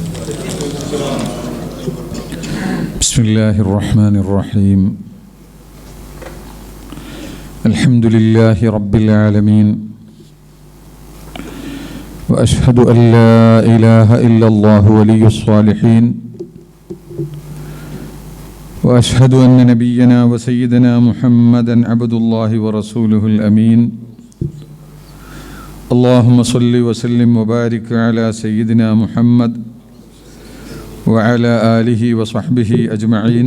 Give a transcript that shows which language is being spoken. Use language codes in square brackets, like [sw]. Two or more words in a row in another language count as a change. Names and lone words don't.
[ar] بسم الله الرحمن الرحيم. الحمد لله رب العالمين. وأشهد أن لا إله إلا الله ولي الصالحين. وأشهد أن نبينا وسيدنا محمدا عبد الله ورسوله الأمين. اللهم صل وسلم وبارك على سيدنا محمد وعلى آله وصحبه أجمعين.